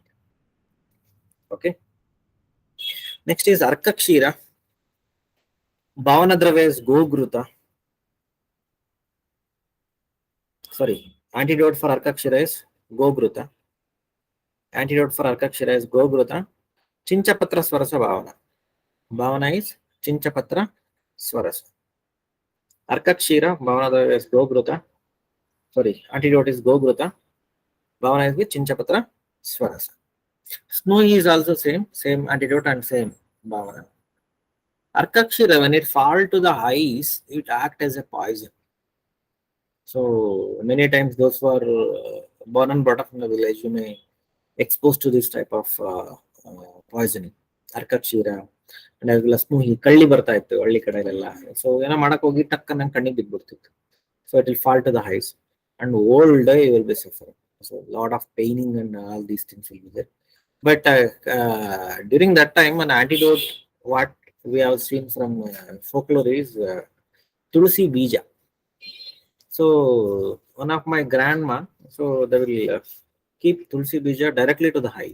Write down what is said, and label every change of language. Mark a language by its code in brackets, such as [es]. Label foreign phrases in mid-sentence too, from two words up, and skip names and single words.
[en] Okay. Next is Arka Kshira. Bhavana Dravya is Gogruta. Sorry, antidote for Arka Kshira is Gogruta. Antidote for Arka Kshira is Gogruta. Chinchapatra Swarasa Bhavana. Bhavana is Chinchapatra Swarasa. Arka Kshira, Bhavana Dravya is Gogruta. Sorry, antidote is Gogruta. Bhavana is with Chinchapatra Swarasa. Snowy is also same antidote and same Bhavana. Arkakshira, when it fall to the eyes, it act as a poison. So many times those who are born and brought up in the village, you may exposed to this type of poisoning. Arkakshira and as well as [kn] ಸ್ನೂಹಿ ಕಳ್ಳಿ ಬರ್ತಾ ಇತ್ತು ಹಳ್ಳಿ ಕಡೆಯಲ್ಲೆಲ್ಲ. ಸೊ ಏನೋ ಮಾಡಕ್ ಹೋಗಿ ಟಕ್ ನಂಗೆ ಕಣ್ಣಿಗೆ ಬಿದ್ದ್ಬಿಡ್ತಿತ್ತು. [en] So it will fall to the eyes and whole day you will be suffering. So a lot of paining and all these things will be there. But during that time, an antidote, what we have seen from folklore is Tulsi Bija. So one of my grandma, so they will keep Tulsi Bija directly to the eye.